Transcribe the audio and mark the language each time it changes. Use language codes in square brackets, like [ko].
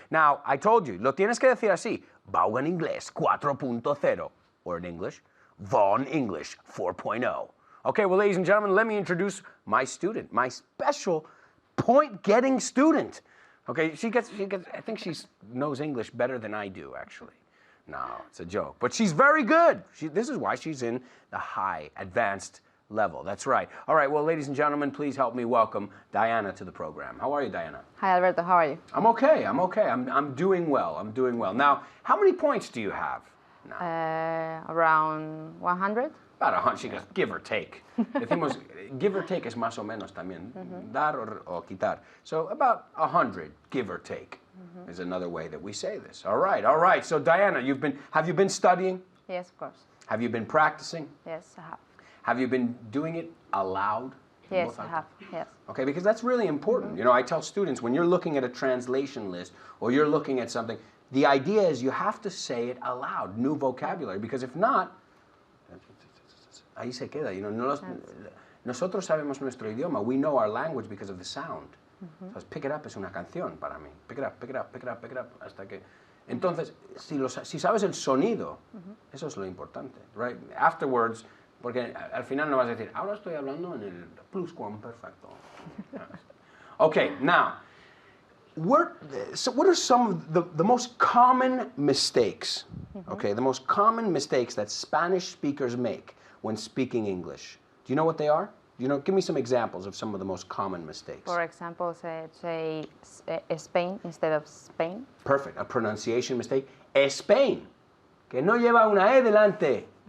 [en] Now, I told you, [es] lo tienes que decir así, Vaughan Inglés 4.0. [en] Or in English, Vaughan English 4.0. Okay, well, ladies and gentlemen, let me introduce my student, my special point-getting student. Okay, she gets, I think she knows English better than I do, actually. No, it's a joke. But she's very good. This is why she's in the high, advanced level. That's right. All right, well, ladies and gentlemen, please help me welcome Diana to the program. How are you, Diana? Hi, Alberto. How are you? I'm okay. I'm doing well. I'm doing well. Now, how many points do you have? Around 100. About 100. She goes, give or take. [es] Decimos, [en] give or take [es] es más o menos también. Dar o quitar. [en] So about 100, give or take, is another way that we say this. All right, all right. So Diana, have you been studying? Yes, of course. Have you been practicing? Yes, I have. Have you been doing it aloud? Yes, I have. Yes. Okay, because that's really important. You know, I tell students, when you're looking at a translation list or you're looking at something, the idea is you have to say it aloud, new vocabulary, because if not, [es] ahí se queda. [en] You know, [es] nosotros sabemos nuestro idioma. [en] We know our language because of the sound. So pick it up [es] es una canción para mí. [en] Pick it up, pick it up, pick it up, pick it up, [es] hasta que... Entonces, si sabes el sonido, eso es lo importante, right? [en] Afterwards, [es] porque al final no vas a decir, ahora estoy hablando en el pluscuamperfecto. [en] Okay, now, So what are some of the most common mistakes, okay, the most common mistakes that Spanish speakers make when speaking English? Do you know what they are? Give me some examples of some of the most common mistakes. For example, say Spain instead of Spain. Perfect. A pronunciation mistake. [es] Spain, que no lleva una E delante.